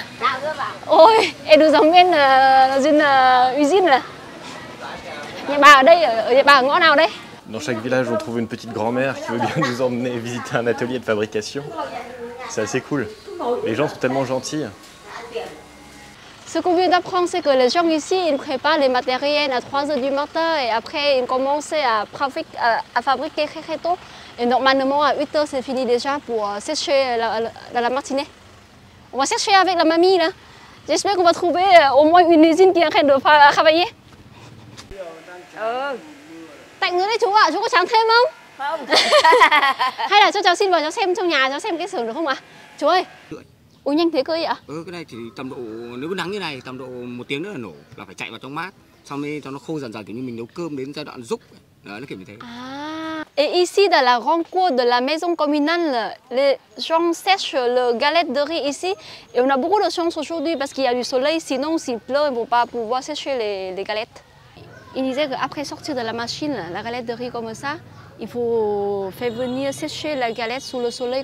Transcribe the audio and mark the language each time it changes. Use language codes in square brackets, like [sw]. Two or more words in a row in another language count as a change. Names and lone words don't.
[vi] Dạ đưa vào. Ôi, em được dòng bên usine là. Nhà bà ở đây, nhà bà ở ngõ nào đây? [fr] Dans chaque village, on trouve une petite grand-mère qui veut bien nous emmener visiter un atelier de fabrication. C'est assez cool. Les gens sont tellement gentils. Ce qu'on vient d'apprendre, c'est que les gens ici, ils préparent les matériels à 3 h du matin et après, ils commencent à fabriquer très tôt. Et normalement, à 8 h, c'est fini déjà pour sécher la matinée. On va chercher avec la mamie là. J'espère qu'on va trouver au moins une usine qui est en train de travailler. [vi] Tạnh rồi đấy chú ạ, chú có tráng thêm không? Không. Hay là cho cháu xin vào cháu xem trong nhà, cháu xem cái xưởng được không ạ? Chú ơi. Ui nhanh thế cơ vậy ạ? Cái này thì tầm độ, nếu nắng như này tầm độ 1 tiếng nữa là nổ, là phải chạy vào trong mát. Xong rồi cho nó khô dần dần kiểu như mình nấu cơm đến giai đoạn rúc. Đó, nó kiểu như thế. [fr] Et ici, dans la grande cour de la maison communale, les gens sèchent le galette de riz ici. Et on a beaucoup de chance aujourd'hui parce qu'il y a du soleil. Sinon, s'il pleut, ils ne vont pas pouvoir sécher les galettes. Il disait qu'après sortir de la machine, la galette de riz comme ça, il faut faire venir sécher la galette sous le soleil.